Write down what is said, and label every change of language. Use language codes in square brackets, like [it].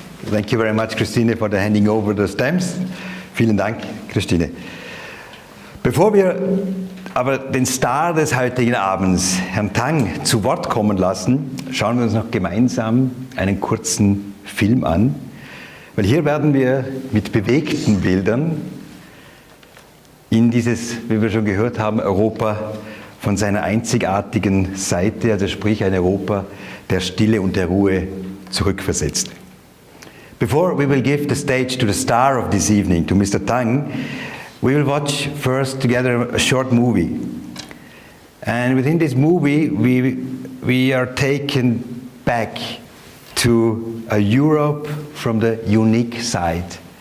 [en] Thank you very much, Christine, for the handing over the stamps. [de] Vielen Dank, Christine. Bevor wir aber den Star des heutigen Abends, Herrn Tang, zu Wort kommen lassen, schauen wir uns noch gemeinsam einen kurzen Film an. Weil hier werden wir mit bewegten Bildern in dieses, wie wir schon gehört haben, Europa von seiner einzigartigen Seite, also sprich ein Europa der Stille und der Ruhe, zurückversetzt. [en] Before we will give the stage to the star of this evening, to Mr. Tang, we will watch first together a short movie. And within this movie, we are taken back to a Europe from the unique side.